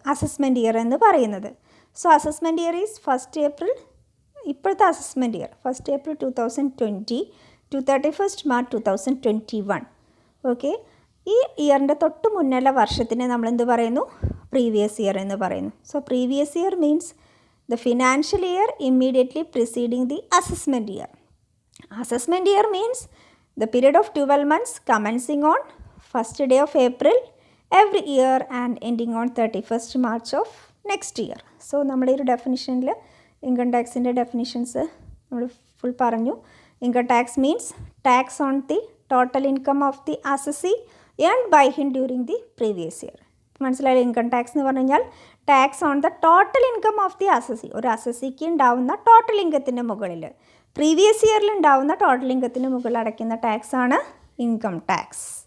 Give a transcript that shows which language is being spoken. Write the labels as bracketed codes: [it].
[ml] Assessment year എന്ന് പറയുന്നത്. [en] so assessment year is 1st April, [ml] ഇപ്പോഴത്തെ assessment year 1st April 2020 to 31st March 2021. Okay, ഈ ഇയറിൻ്റെ തൊട്ട് മുന്നുള്ള വർഷത്തിനെ നമ്മളെന്ത് പറയുന്നു? പ്രീവിയസ് ഇയർ എന്ന് പറയുന്നു. [en] So previous year means the financial year immediately preceding the assessment year. Assessment year means the period of 12 months commencing on first day of April every year and ending on 31st March of next year. [ml] So നമ്മുടെ ഒരു ഡെഫിനിഷനിൽ income ടാക്സിൻ്റെ definitions നമ്മൾ full പറഞ്ഞു. [en] Income tax means tax on the total income of the assessee earned by him during the previous year. [ml] മനസ്സിലായാലും income tax എന്ന് പറഞ്ഞു കഴിഞ്ഞാൽ [en] tax on the total income of the assessee, [ml] ഒരു അസസിക്ക് ഉണ്ടാവുന്ന total ഇൻകത്തിൻ്റെ മുകളിൽ previous ഇയറിൽ ഉണ്ടാവുന്ന total ഇൻകത്തിന് മുകളിൽ അടയ്ക്കുന്ന ടാക്സാണ് ഇൻകം ടാക്സ്.